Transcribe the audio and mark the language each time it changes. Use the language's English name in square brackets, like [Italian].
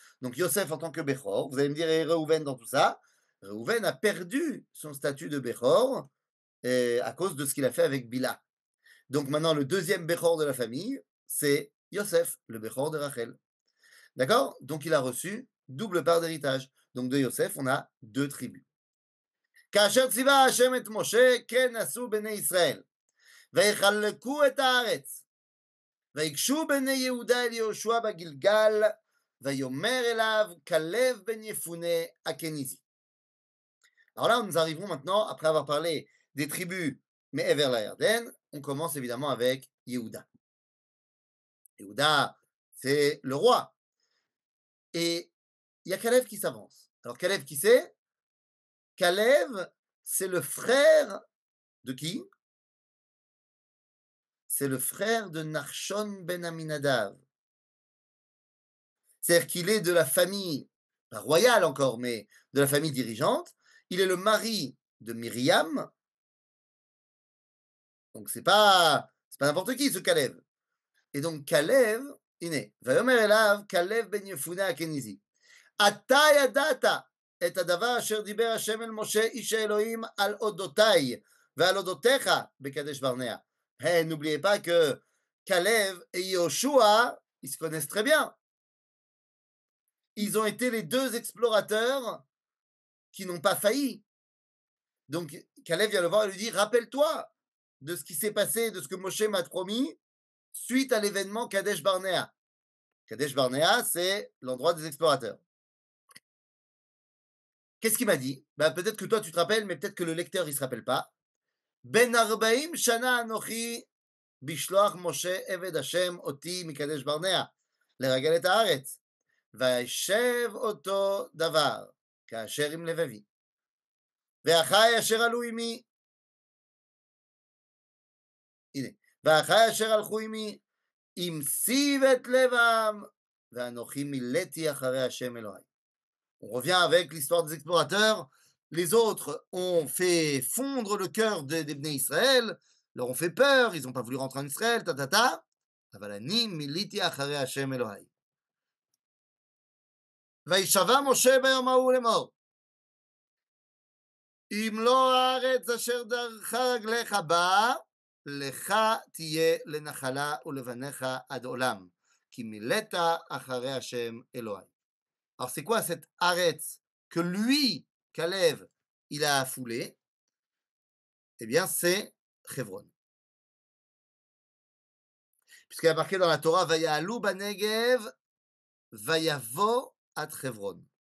[French] Donc Yosef en tant que Bechor, vous allez me dire, et Reuven dans tout ça, Reuven a perdu son statut de Bechor à cause de ce qu'il a fait avec Bila. Donc maintenant, le deuxième Bechor de la famille, c'est Yosef, le Bechor de Rachel. D'accord? Donc il a reçu double part d'héritage. Donc de Yosef, on a deux tribus. [Hebrew] כאשר ציווה השם את משה, כן עשו בני ישראל. ויחלקו את הארץ. ויגשו בני יהודה אל יהושע בגלגל, ויאמר אליו כלב בן יפונה הקניזי. [French] Alors là, nous arrivons maintenant, après avoir parlé des tribus Me'ever la Yarden, on commence évidemment avec Yehuda. Yehuda, c'est le roi. Et il y a Kalev qui s'avance. Alors Kalev, qui c'est? Kalev, c'est le frère de qui? C'est le frère de Nachshon ben Aminadav. C'est-à-dire qu'il est de la famille, pas royale encore, mais de la famille dirigeante. Il est le mari de Myriam. Donc c'est pas n'importe qui ce Kalev. Et donc Kalev, [Hebrew] הנה, ויאמר אליו כלב בן יפונה הקניזי, אתה ידעת את הדבר אשר דיבר השם אל משה איש האלוהים על אודותיי ועל אודותיך בקדש ברנע. [French] Hey, n'oubliez pas que Kalev et Yoshua, ils se connaissent très bien. Ils ont été les deux explorateurs qui n'ont pas failli. Donc Kalev vient le voir et lui dit, rappelle-toi de ce qui s'est passé, de ce que Moshe m'a promis suite à l'événement Kadesh Barnea. Kadesh Barnea, c'est l'endroit des explorateurs. Qu'est-ce qu'il m'a dit? Peut-être que toi tu te rappelles, mais peut-être que le lecteur il se rappelle pas. [Hebrew] Ben arbaim shana anochi bishloach Moshe eved Hashem oti mikadesh barnea לרגל את הארץ. וישב אותו דבר כאשר עם לבבי. ואחי אשר עלו עמי, הנה, ואחי אשר הלכו עמי, עם סיב את לבם, ואנוכי מילאתי אחרי השם אלוהי. [French] On revient avec l'histoire des explorateurs. Les autres ont fait fondre le cœur des Bnei Israël, leur ont fait peur, ils n'ont pas voulu rentrer en Israël, ta. [Hebrew] אבל אני מילאתי אחרי השם אלוהי. וישבע משה ביום ההוא לאמור, אם לא הארץ אשר דרכה רגליך בה, לך תהיה לנחלה ולבניך עד עולם, כי מילאת אחרי השם אלוהי. [French] Alors c'est quoi cette Aretz que lui, Kalev, il a foulé? Eh bien, c'est Hebron. Puisqu'il y a marqué dans la Torah, [Hebrew] Vaya'alu banegev, Vayavo at Hebron.